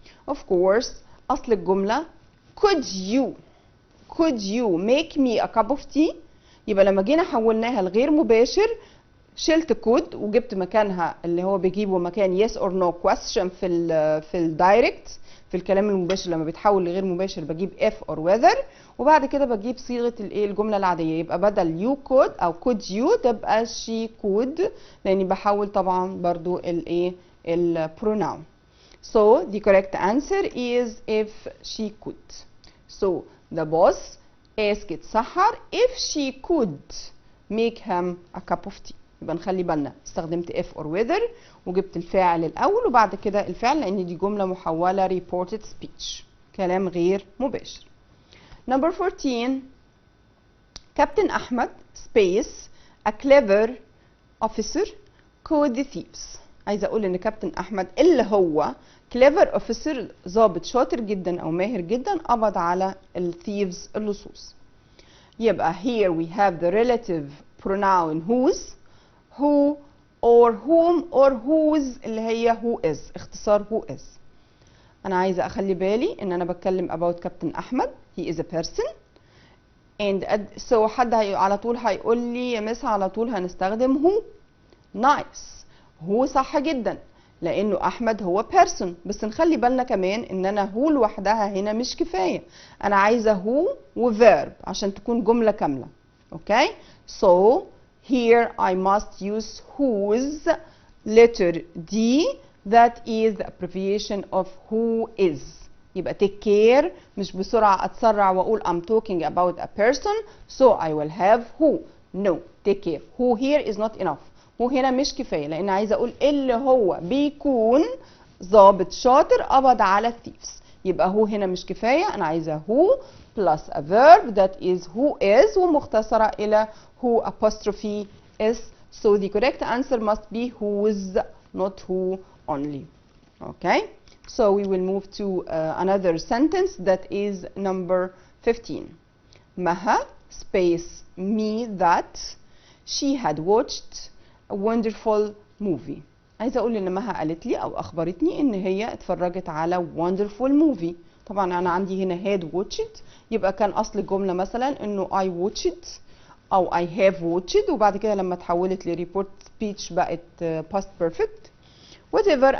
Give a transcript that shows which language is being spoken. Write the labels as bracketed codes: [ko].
[en] of course [ar] اصل الجمله [en] could you make me a cup of tea. [ar] يبقى لما جينا حولناها لغير مباشر شلت كود وجبت مكانها اللي هو بيجيبه مكان yes or no question في الدايركت في الكلام المباشر. لما بيتحول لغير مباشر بجيب if or whether، وبعد كده بجيب صيغه الايه الجمله العاديه. يبقى بدل you could او could you تبقى she could، لاني بحول طبعا برضو الايه البروناون. [en] So the correct answer is if she could. So the boss asked Sahar if she could make him a cup of tea. [ar] يبقى نخلي بالنا استخدمت if or whether وجبت الفاعل الاول وبعد كده الفعل، لان دي جمله محوله reported speech، كلام غير مباشر. [en] Number 14 Captain Ahmed space a clever officer caught the thieves. [ar] عايزه اقول ان كابتن احمد اللي هو clever officer ضابط شاطر جدا او ماهر جدا قبض على الثيفز اللصوص. [en] يبقى here we have the relative pronoun whose، who or whom or whose [ar] اللي هي [en] who is، اختصار who is. [ar] انا عايزه اخلي بالي ان انا بتكلم about كابتن احمد [en] he is a person and so [ar] حد على طول هيقول لي يا مس على طول هنستخدم who. nice، هو صح جدا لانه احمد هو person، بس نخلي بالنا كمان ان انا هو لوحدها هنا مش كفايه، انا عايزه هو وverb عشان تكون جمله كامله. [en] Okay so here I must use whose letter D that is the abbreviation of who is. يبقى take care، [ar] مش بسرعه اتسرع واقول [en] I'm talking about a person so I will have who. no take care، who here is not enough. [ar] هو هنا مش كفايه لان عايزه اقول اللي هو بيكون ضابط شاطر قبض على الثيفز. يبقى هو هنا مش كفايه، انا عايزه هو [en] plus a verb that is who is [ar] ومختصره الى who apostrophe is. [en] So the correct answer must be whose not who only. Okay, so we will move to another sentence that is number 15. Maha space me that she had watched a wonderful movie. [ar] عايزه اقول ان مها قالت لي او اخبرتني ان هي اتفرجت على wonderful movie. طبعا انا عندي هنا had watched، يبقى كان اصل الجمله مثلا انه I watched او I have watched، وبعد كده لما اتحولت لريبورت سبيتش بقت past perfect whatever.